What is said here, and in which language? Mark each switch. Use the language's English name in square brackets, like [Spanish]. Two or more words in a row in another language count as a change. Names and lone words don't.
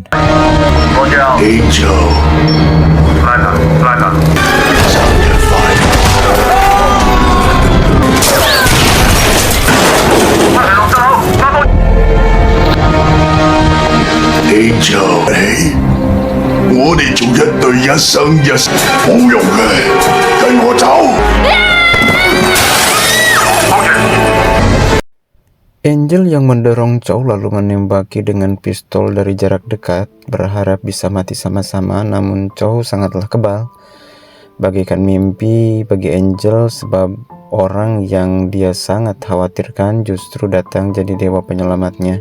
[Cantonese] Angel. Angel，你，我哋做一對一生一世，冇用嘅，跟我走。 [Indonesian] Angel yang mendorong Chow lalu menembaki dengan pistol dari jarak dekat, berharap bisa mati sama-sama, namun Chow sangatlah kebal. Bagaikan mimpi bagi Angel sebab orang yang dia sangat khawatirkan justru datang jadi dewa penyelamatnya.